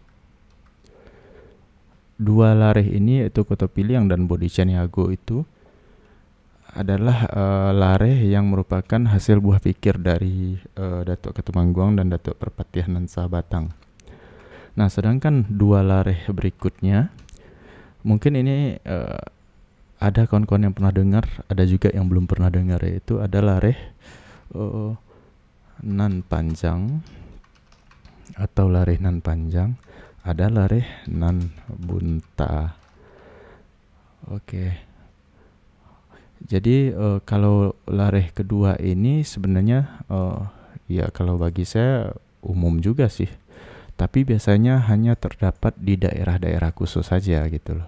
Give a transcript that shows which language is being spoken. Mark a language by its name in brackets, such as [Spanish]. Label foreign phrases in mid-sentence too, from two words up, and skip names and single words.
[Indonesian] Dua lareh ini, yaitu Koto Piliang dan Bodi Caniago, itu adalah lareh yang merupakan hasil buah pikir dari Datuk Ketumangguang dan Datuk Perpatihan Sabatang. Nah, sedangkan dua lareh berikutnya, mungkin ini ada kawan-kawan yang pernah dengar, ada juga yang belum pernah dengar, yaitu ada [Minangkabau] lareh nan panjang [Indonesian] atau [Minangkabau] lareh nan panjang, [Indonesian] ada [Minangkabau] lareh nan bunta. [Indonesian] Oke. Jadi kalau lareh kedua ini sebenarnya ya kalau bagi saya umum juga sih. Tapi biasanya hanya terdapat di daerah-daerah khusus saja gitu loh.